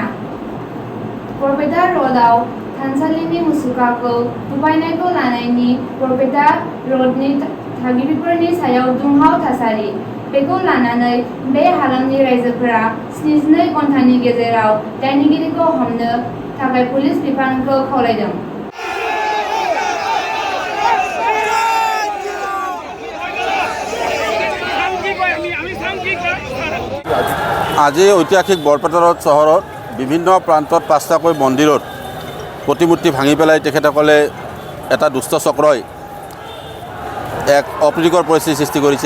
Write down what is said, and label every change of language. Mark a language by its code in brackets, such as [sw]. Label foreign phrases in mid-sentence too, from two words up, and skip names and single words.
[brx] बरपेटा र'डआव थानसालिनि मुसुखाखौ नुफायनायखौ लानायनि बरपेटा र'डनि थागिबिफोरनि सायाव दुंहाव थासारि। बेखौ लानानै बे हालामनि रायजोफोरा 72 घन्टानि गेजेराव दायनिगिरिखौ हमनो थाखाय पुलिस बिफानखौ खावलायदों। [as] আজি ঐতিহাসিক বৰপেটা ৰ'ড চহৰত বিভিন্ন প্ৰান্তত 5টাকৈ মন্দিৰত প্ৰতিমূৰ্তি ভাঙি পেলাই তেখেতসকলে এটা দুষ্ট চক্ৰই এক অপ্ৰীতিকৰ পৰিস্থিতি সৃষ্টি কৰিছে।